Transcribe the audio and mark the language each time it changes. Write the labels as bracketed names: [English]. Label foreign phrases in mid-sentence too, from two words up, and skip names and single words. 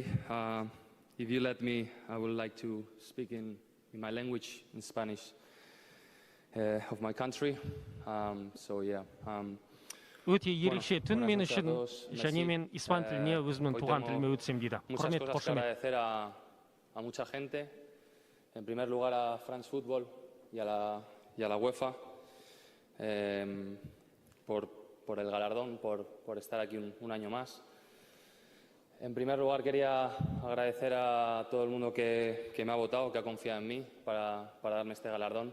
[English] If you let me, I would like to speak in my language, in Spanish, of my country. [Kazakh] Өте ерекше түн мен үшін, және мен испан тіліне өзімнің туған тіліме өтсем дейді. Құрмет, қошемет. [Spanish] A mucha gente, en primer lugar a France Football y a la UEFA por el galardón, por estar aquí un año más. En primer lugar quería agradecer a todo el mundo que me ha votado, que ha confiado en mí para darme este galardón.